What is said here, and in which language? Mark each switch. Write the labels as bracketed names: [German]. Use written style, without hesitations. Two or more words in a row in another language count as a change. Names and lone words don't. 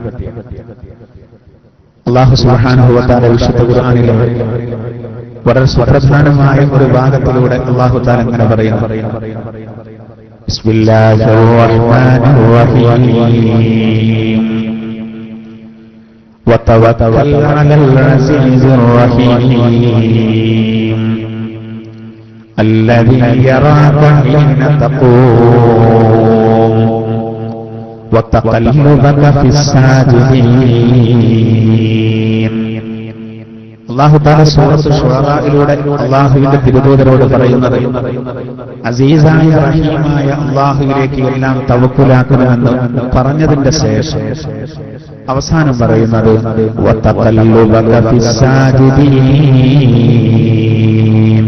[Arabic] الله سبحانه وتعالى [Malayalam] വിശുദ്ധ ഖുർആനിലെ വളരെ സുപ്രധാനമായ ഒരു ഭാഗത്തിലൂടെ [Arabic] الله تعالى [Malayalam] ഇങ്ങനെ പറയുന്നു: [Arabic] بسم الله الرحمن الرحيم وتوكل على العزيز الرحيم الذي يراك حين تقوم وتقلبك في الساجدين. الله تعالى [Malayalam] സൂറത്ത് ശുഅറായിലൂടെ അല്ലാഹുവിന്റെ തിരുദൂതരോട് പറയുന്നത് അസീസായ റഹീമായ അല്ലാഹുവിലേക്ക് എല്ലാം തവക്കുലാക്കണമെന്ന് പറഞ്ഞതിന്റെ ശേഷം അവസാനം പറയുന്നത് [Arabic] وتقلبك في الساجدين.